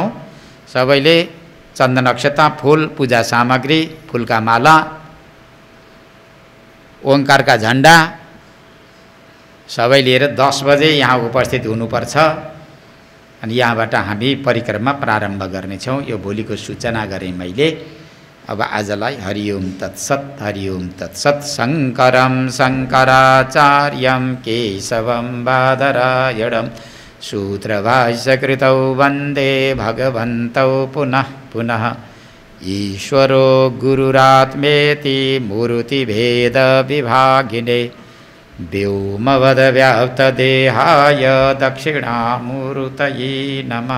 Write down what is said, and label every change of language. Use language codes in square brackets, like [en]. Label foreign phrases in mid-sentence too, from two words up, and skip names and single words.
[ne] सबैले चन्दन अक्षता, फुल, पूजा सामग्री, फुलका माला, ओंकारका झण्डा सबै लिएर 10 बजे यहाँ उपस्थित हुनुपर्छ। अनि यहाँबाट हामी परिक्रमा प्रारम्भ गर्नेछौँ। यो भोलिको सूचना गरेँ मैले। अब आजलाई [sa] हरिओम तत्सत, हरिओम तत्सत। शङ्करं शङ्कराचार्यं केशवं बादरायणं सूत्रभाष्यकृतौ वन्दे भगवन्तौ पुनः पुनः। ईश्वरो गुरुरात्मेति मूर्तिभेदविभागिने व्योमवद्व्याप्तदेहाय दक्षिणामूर्तये नमः।